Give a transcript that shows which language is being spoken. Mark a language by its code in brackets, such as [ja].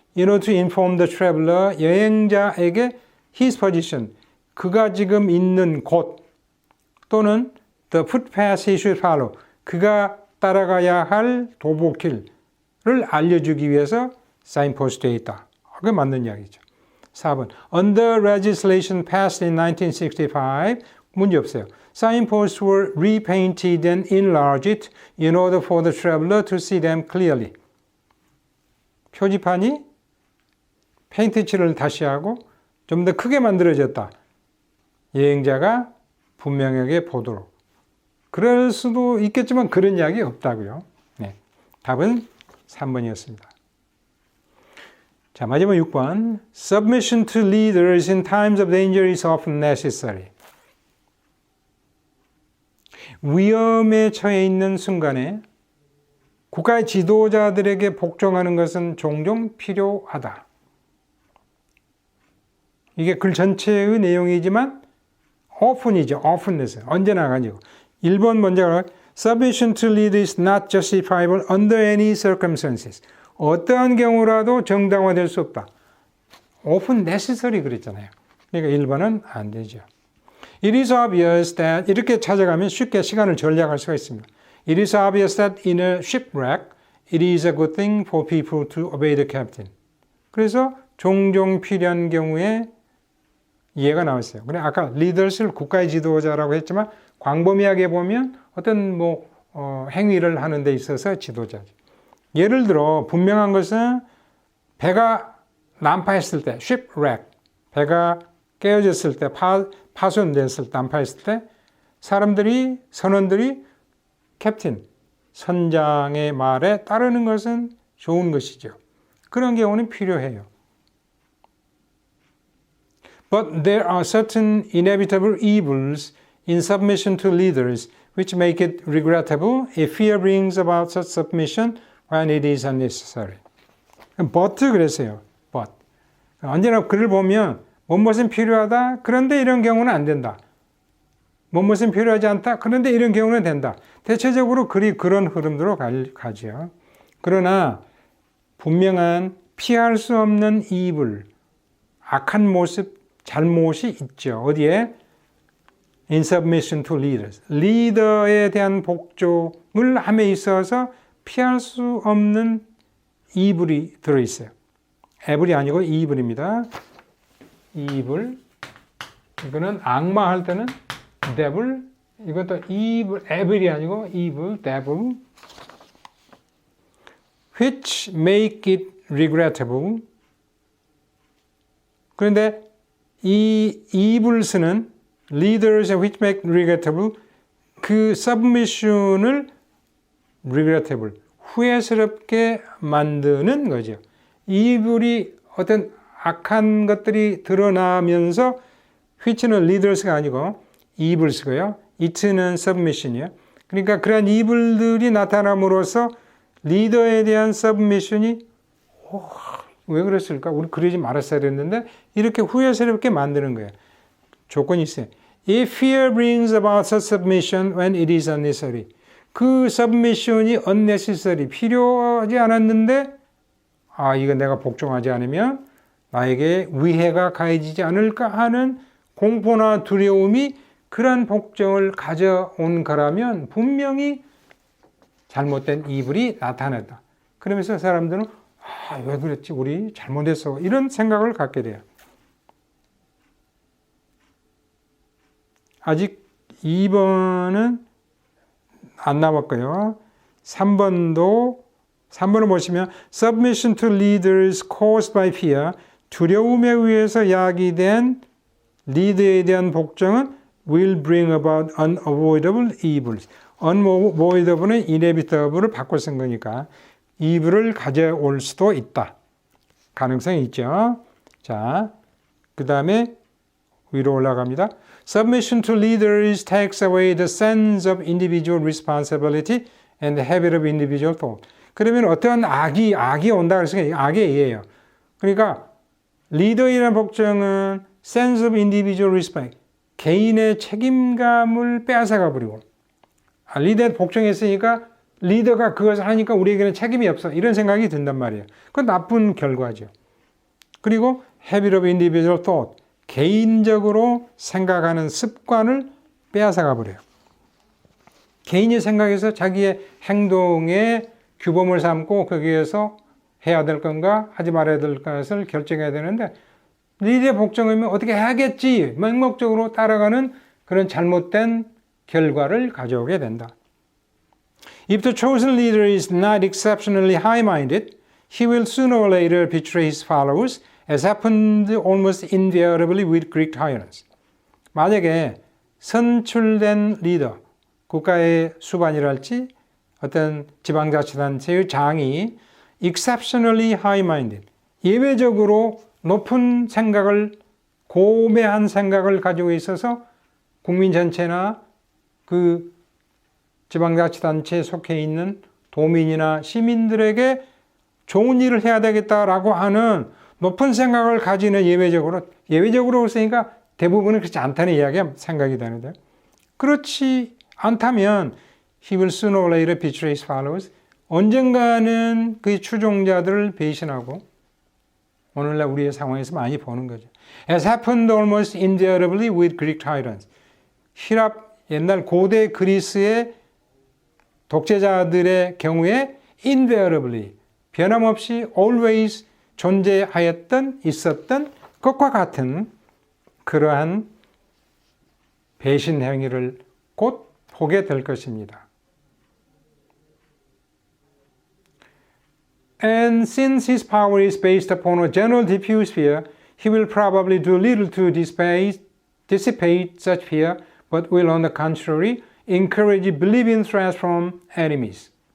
[en] In order to inform the traveler, [ko] 여행자에게 [en] his position, [ko] 그가 지금 있는 곳 또는 [en] the footpath he should follow, [ko] 그가 따라가야 할 도보길을 알려주기 위해서 사인포스트에 있다. 그게 맞는 이야기죠. [en] 4번 Under legislation passed in 1965, [ko] 문제 없어요. [en] Signposts were repainted and enlarged in order for the traveler to see them clearly. [ko] 표지판이 페인트 칠을 다시 하고 좀 더 크게 만들어졌다. 여행자가 분명하게 보도록. 그럴 수도 있겠지만 그런 이야기 없다고요. 네, 답은 3번이었습니다. 자, 마지막 6번. [en] Submission to leaders in times of danger is often necessary. [ko] 위험에 처해 있는 순간에 국가의 지도자들에게 복종하는 것은 종종 필요하다. 이게 글 전체의 내용이지만 often이죠. often에서 언제나 가지고. [en] 1번 먼저 Submission to leaders is not justifiable under any circumstances. [ko] 어떠한 경우라도 정당화될 수 없다. often necessary 그랬잖아요. 그러니까 1번은 안 되죠. [en] It is obvious that [ko] 이렇게 찾아가면 쉽게 시간을 절약할 수가 있습니다. [en] It is obvious that in a shipwreck, it is a good thing for people to obey the captain. [ko] 그래서 종종 필요한 경우에 이해가 나왔어요. 그래 아까 leaders를 국가의 지도자라고 했지만 광범위하게 보면 어떤 행위를 하는 데 있어서 지도자죠. 예를 들어 분명한 것은 배가 난파했을 때, shipwreck, 배가 깨어졌을 때, 파손됐을 때, 난파했을 때 선원들이 캡틴, 선장의 말에 따르는 것은 좋은 것이죠. 그런 경우는 필요해요. [en] But there are certain inevitable evils in submission to leaders which make it regrettable if fear brings about such submission when it is unnecessary. But [ko] 그랬어요. [en] But. [ko] 언제나 글을 보면 무엇은 필요하다. 그런데 이런 경우는 안 된다. 무엇은 필요하지 않다. 그런데 이런 경우는 된다. 대체적으로 글이 그런 흐름으로 가죠. 그러나 분명한 피할 수 없는 evil, 악한 모습, 잘못이 있죠. 어디에? [en] In submission to leaders. [ko] 리더에 대한 복종을 함에 있어서 피할 수 없는 evil이 들어있어요. evil이 아니고 evil입니다. evil. 이거는 악마 할 때는 devil. 이것도 evil, evil이 아니고 evil, devil. [en] Which make it regrettable. [ko] 그런데 이 evils는 leaders which make regrettable 그 submission을 regrettable 후회스럽게 만드는 거죠. evil이 어떤 악한 것들이 드러나면서 which는 leaders가 아니고 evils고요. it는 submission이에요. 그러니까 그런 evil들이 나타남으로써 리더에 대한 submission이 왜 그랬을까? 우리 그러지 말았어야 했는데 이렇게 후회스럽게 만드는 거예요. 조건이 있어요. [en] If fear brings about such submission when it is unnecessary. 그 submission이 unnecessary, [ko] 필요하지 않았는데 이거 내가 복종하지 않으면 나에게 위해가 가해지지 않을까 하는 공포나 두려움이 그런 복종을 가져온 거라면 분명히 잘못된 이불이 나타났다. 그러면서 사람들은 왜 그랬지? 우리 잘못했어. 이런 생각을 갖게 돼요. 아직 2번은 안 남았고요. [en] 3번을 보시면 Submission to leaders caused by fear, [ko] 두려움에 의해서 야기된 리더에 대한 복종은 [en] will bring about unavoidable evils. [ko] unavoidable은 inevitable을 바꿔 쓴 거니까 이불을 가져올 수도 있다. 가능성이 있죠. 자, 그 다음에 위로 올라갑니다. [en] Submission to leaders takes away the sense of individual responsibility and the habit of individual thought. [ko] 그러면 어떤 악이 온다 그래서 악의 예예요. 그러니까 리더이라는 복종은 [en] sense of individual respect, [ko] 개인의 책임감을 빼앗아가 버리고 리더에 복종했으니까 리더가 그것을 하니까 우리에게는 책임이 없어. 이런 생각이 든단 말이에요. 그건 나쁜 결과죠. 그리고 [en] habit of individual thought, [ko] 개인적으로 생각하는 습관을 빼앗아가 버려요. 개인이 생각해서 자기의 행동에 규범을 삼고 거기에서 해야 될 건가 하지 말아야 될 것을 결정해야 되는데 리더의 복종이면 어떻게 해야겠지 맹목적으로 따라가는 그런 잘못된 결과를 가져오게 된다. [en] If the chosen leader is not exceptionally high-minded, he will sooner or later betray his followers, as happened almost invariably with Greek tyrants. [ko] 만약에 선출된 리더, 국가의 수반이랄지 어떤 지방자치단체의 장이 [en] exceptionally high-minded, [ko] 예외적으로 높은 생각을, 고매한 생각을 가지고 있어서 국민 전체나 그 지방자치단체에 속해 있는 도민이나 시민들에게 좋은 일을 해야 되겠다라고 하는 높은 생각을 가지는 예외적으로 쓰니까 대부분은 그렇지 않다는 이야기가 생각이 되는데 그렇지 않다면 [en] he will sooner or later betray his followers. [ko] 언젠가는 그의 추종자들을 배신하고 오늘날 우리의 상황에서 많이 보는 거죠. [en] As happened almost invariably with Greek tyrants. [ko] 힐압 옛날 고대 그리스의 독재자들의 경우에 invariably 변함없이 always 존재하였던 있었던 것과 같은 그러한 배신 행위를 곧 보게 될 것입니다. [en] And since his power is based upon a general diffuse fear, he will probably do little to dissipate such fear, but will on the contrary encourage believing threats from enemies.